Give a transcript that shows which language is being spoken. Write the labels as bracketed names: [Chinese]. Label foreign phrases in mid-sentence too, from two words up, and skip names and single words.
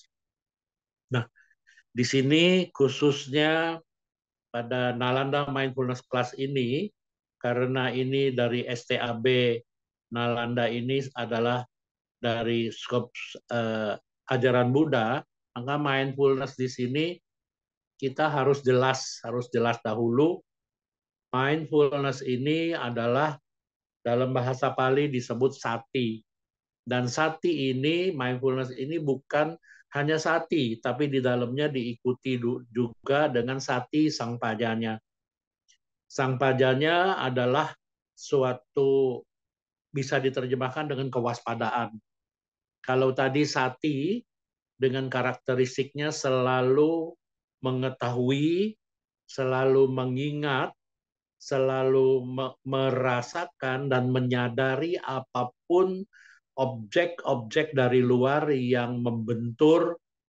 [Indonesian] Nah, di sini khususnya pada Nalanda Mindfulness Class ini, karena ini dari STAB Nalanda ini adalah dari skop ajaran Buddha, maka mindfulness di sini kita harus jelas dahulu. Mindfulness ini adalah dalam bahasa Pali disebut sati. Dan sati ini, mindfulness ini bukan hanya sati, tapi di dalamnya diikuti juga dengan [Pali] sati sangpajanya. [Indonesian] Sangpajanya adalah suatu, bisa diterjemahkan dengan kewaspadaan. Kalau tadi sati dengan karakteristiknya selalu mengetahui, selalu mengingat, selalu merasakan dan menyadari apapun objek-objek dari luar yang membentur